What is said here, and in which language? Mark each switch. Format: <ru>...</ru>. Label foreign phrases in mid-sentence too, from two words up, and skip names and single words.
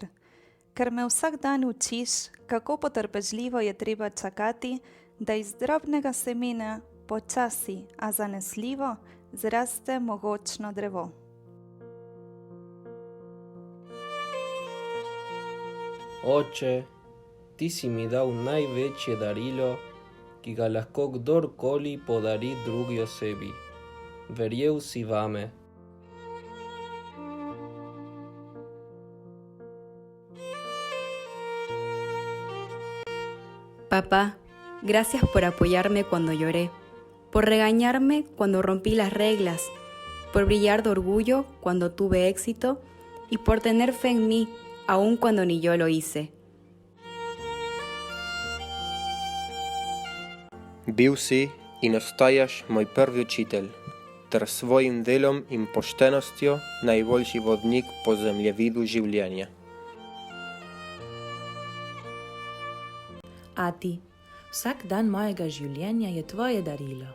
<sl>Ker me vsak dan učiš, kako potrpežljivo je treba čakati, da iz drobnega semena počasi, a zanesljivo zraste mogočno drevo. Oče, ti si mi dal največje darilo, ki ga lahko kdorkoli podari drugi osebi. Verjel si vame.</sl> <es>Papá, gracias por apoyarme cuando lloré, por regañarme cuando rompí las reglas, por brillar de orgullo cuando tuve éxito y por tener fe en mí, aun cuando ni yo lo hice.</es> <sl>Bil si in ostajaš moj prvi učitelj. ter svojim delom in poštenostjo najboljši vodnik po zemljevidu življenja. Ati, vsak dan mojega življenja je tvoje darilo.</sl>